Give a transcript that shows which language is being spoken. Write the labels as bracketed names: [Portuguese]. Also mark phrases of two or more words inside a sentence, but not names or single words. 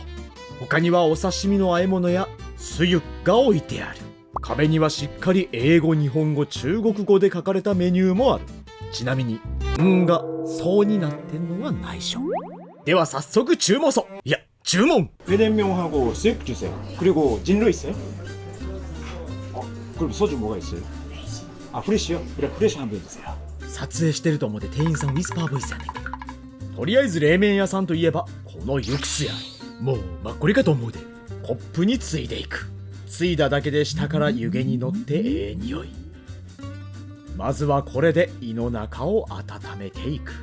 [Japanese] 他にはお刺身の和え物やスユッが置いてある。壁にはしっかり英語日本語中国語で書かれたメニューもある。ちなみに「ん」が「そう」になってんのは内緒。では早速注文注文. [Korean] 회냉면하고 수육 주세요. 그리고 진로 있어요? 그럼 소주 뭐가 있어요? 아 프레쉬요? 그래 프레쉬 한 병 주세요. [Japanese] 撮影してると思って店員さんウィスパーボイスやねんけど、とりあえず冷麺屋さんといえばこのユクスや。もうマッコリかと思うで。コップについでいく。ついだだけで下から湯気に乗ってええ匂い。まずはこれで胃の中を温めていく。